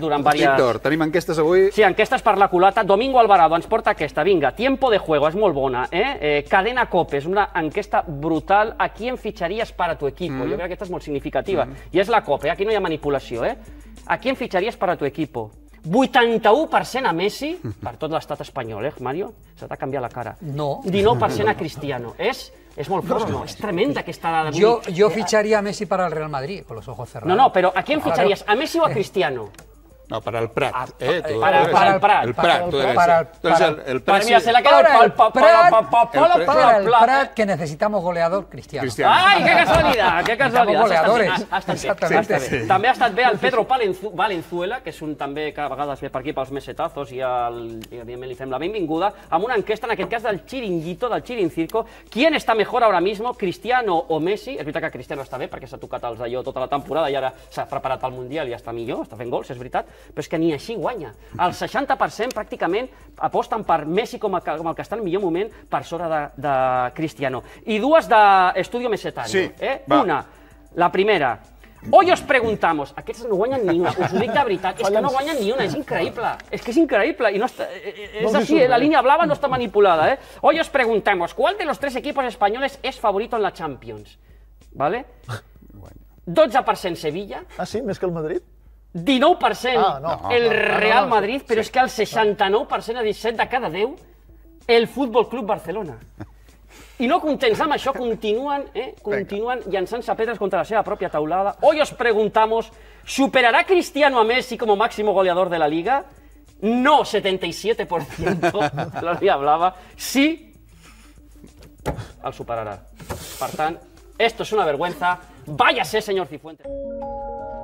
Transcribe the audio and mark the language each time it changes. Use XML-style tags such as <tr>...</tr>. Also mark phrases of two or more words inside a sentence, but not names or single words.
<ca>Víctor, tenim enquestes avui? Sí, enquestes per la culata. Domingo Alvarado ens porta aquesta. Vinga, Tiempo de Juego, és molt bona. Cadena Cope, és una enquesta brutal.</ca> <es>¿A quién ficharías para tu equipo?</es> <ca>Jo crec que aquesta és molt significativa. I és la Cope, aquí no hi ha manipulació.</ca> <es>¿A quién ficharías para tu equipo?</es> <ca>81% a Messi, per tot l'estat espanyol, Mario? Se t'ha canviat la cara. No. 19% a Cristiano. És molt fort, no? És tremenda aquesta dada.</ca> <es>Yo ficharía a Messi para el Real Madrid, con los ojos cerrados. No, pero ¿a quién ficharías? ¿A Messi o a Cristiano? No, para el Prat. Para el Prat. El Prat, tú eres el Prat. Mira, se la queda para el Prat, que necesitamos goleador cristiano.</es> <ca>Ai, que casualitat, que casualitat.</ca> <es>Goleadores.</es> <ca>Exactament. També ha estat bé el Pedro Valenzuela, que és un també que a vegades ve per aquí pels mesetazos i evidentment li fem la benvinguda, amb una enquesta, en aquest cas del Chiringuito, del Chirincirco.</ca> <es>¿Quién está mejor ahora mismo, Cristiano o Messi?</es> <ca>És veritat que Cristiano està bé, perquè s'ha tocat els d'allò tota la temporada i ara s'ha preparat pel Mundial i està millor, està fent gols, és veritat, però és que ni així guanya. El 60% pràcticament aposten per Messi com el que està en millor moment per sobre de Cristiano. I dues d'Estudio Mesetario. Sí, Una, la primera.</ca> <es>Hoy os preguntamos,</es> <ca>aquests no guanyen ni una, us ho dic de veritat, és que no guanyen ni una, és increïble, és que és increïble, i no està, és així, la línia blava no està manipulada.</ca> <es>Hoy os preguntamos, ¿cuál de los 3 equipos españoles es favorito en la Champions? ¿Vale? 12% Sevilla.</es> <ca>Ah, sí? Més que el Madrid? 19% el Real Madrid, però és que el 69%, a 17 de cada 10, el Fútbol Club Barcelona. I no contents amb això, continuen llançant-se pedres contra la seva pròpia taulada.</ca> <es>Hoy os preguntamos, ¿superará Cristiano a Messi como máximo goleador de la Liga?</es> <ca>No, 77%, la Liga Blava. Sí, el superarà. Per tant,</ca> <es>esto es una vergüenza. Váyase, señor Cifuentes.</es>